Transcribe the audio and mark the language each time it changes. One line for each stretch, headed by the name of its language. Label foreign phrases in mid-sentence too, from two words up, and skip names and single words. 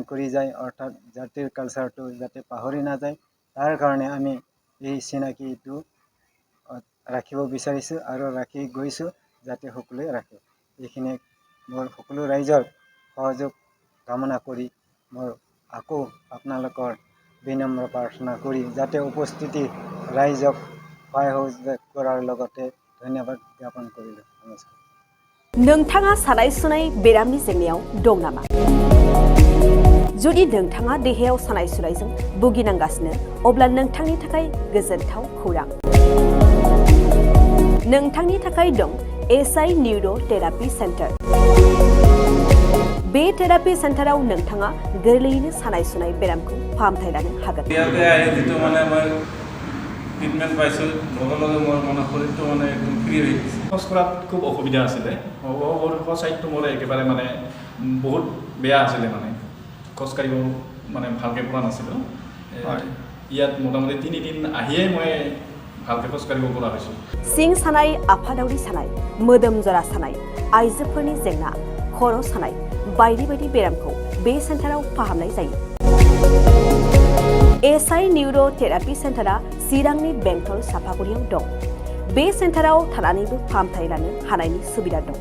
Assamese: কৰি যায় অৰ্থাৎ জাতিৰ কালচাৰটো যাতে পাহৰি নাযায় তাৰ কাৰণে আমি এই চিনাকিটো ৰাখিব বিচাৰিছোঁ আৰু ৰাখি গৈছোঁ যাতে সকলোৱে ৰাখে এইখিনি মোৰ সকলো ৰাইজৰ সহযোগ কামনা কৰি মোৰ আকৌ আপোনালোকৰ বিনম্ৰ প্ৰাৰ্থনা কৰি যাতে উপস্থিতি ৰাইজক সহায় সহযোগ কৰাৰ লগতে ধন্যবাদ জ্ঞাপন কৰিলোঁ নমস্কাৰ।
Bodo: नोंथाङा सानाय सुनाय बेरामनि जेंनायाव दं नामा? जुदि नोंथाङा देहायाव सानाय सुनायजों भुगिनांगासिनो अब्ला नोंथांनि थाखाय गोजोनथाव खौरां। नोंथांनि थाखाय दं एसआइ निउर' थेरापि सेन्टार। बे थेरापि सेन्टाराव नोंथाङा गोरलैयैनो सानाय सुनाय बेरामखौ फाहामथाय लानो हागोन।
Assamese: ট্ৰিটমেণ্ট পাইছোঁ লগে লগে মোৰ মানে শৰীৰটো মানে একদম ফ্ৰী হৈ গৈছে। খোজ কঢ়াত খুব অসুবিধা আছিলে ছাইডটো মোৰ একেবাৰে মানে বহুত বেয়া আছিলে মানে খোজকাঢ়িব মানে ভালকৈ পৰা নাছিলোঁ ইয়াত মোটামুটি 3 দিন আহিয়েই মই ভালকৈ খোজকাঢ়িব পৰা হৈছোঁ।
Bodo: सिं सानाय आफादावरि सानाय मोदोम जरा सानाय आइजोफोरनि जेंना खर' सानाय बायदि बायदि बेरामखौ बे सेन्टाराव फाहामनाय जायो। एसआइ निउर' थेरापि सेन्टारा चिरांनि बेंटल सापागुरियाव दं। बे सेन्टाराव थानानैबो फाहामथाय लानो हानायनि सुबिदा दं।